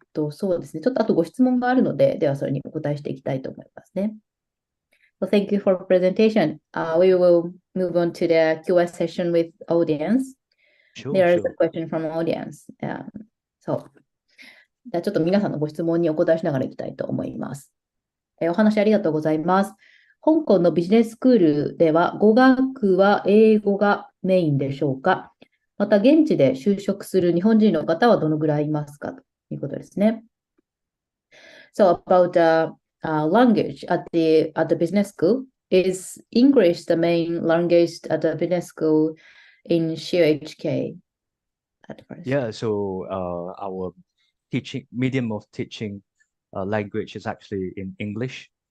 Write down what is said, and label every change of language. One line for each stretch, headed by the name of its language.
Japanese: そうですね。ちょっとあとご質問があるので、ではそれにお答えしていきたいと思いますね。
English: So thank you for presentation. We will move on to the Q&A session with audience. Sure, There is sure. a question from audience.
Japanese: So, じゃあちょっと皆さんのご質問にお答えしながらいきたいと思います。お話ありがとうございます。香港のビジネススクールでは語学は英語がメインでしょうか？また現地で就職する日本人の方はどのぐらいいますかということですね。
English: So about the language at the business school, is English the main language at the business school in CUHK at first? Yeah, so our teaching medium of teaching language is actually in English.